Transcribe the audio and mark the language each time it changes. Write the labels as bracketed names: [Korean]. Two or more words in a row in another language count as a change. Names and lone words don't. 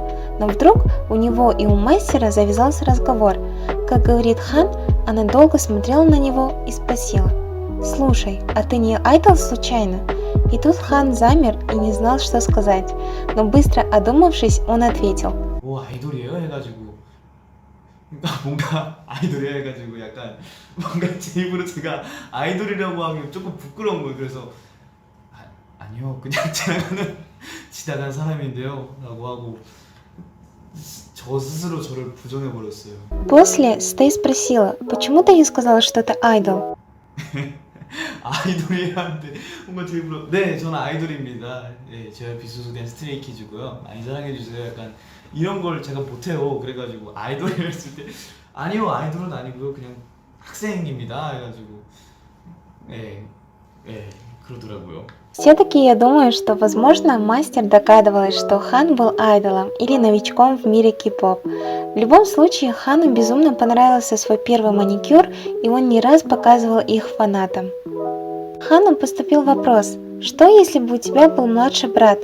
[Russian] Но вдруг у него и у мастера завязался разговор. Как говорит Хан, она долго смотрела на него и спросила: «Слушай, а ты не айдол случайно?» И тут Хан замер и не знал, что сказать, но быстро одумавшись, он ответил: [Korean] 뭐 아이돌이에요? 해가지고 그러니까 뭔가 아이돌이에요 해가지고 약간 뭔가 제 입으로 제가 아이돌이라고 하면 조금 부끄러운 거예요. 그래서 아니요 그냥 지나간 사람인데요 라고 하고 저 스스로 저를 부정해버렸어요. [Russian] После Стей спросила: «Почему ты не сказала, что ты айдол?» [Korean] 아이돌이에요 하는데 뭔가 제 입으로 네 저는 아이돌입니다. 예, 제가 비소속된 스트레이키즈고요. 많이 사랑해주세요. 약간 이런 걸 제가 못해요. 그래가지고 아이돌이라 했을 때 아니요 아이돌은 아니고요 그냥 학생입니다 해가지고 그러더라고요. [Russian] Все-таки я думаю, что, возможно, мастер догадывалась, что Хан был айдолом или новичком в мире кей-поп. В любом случае, Хану безумно понравился свой первый маникюр, и он не раз показывал их фанатам. Хану поступил вопрос: что если бы у тебя был младший брат?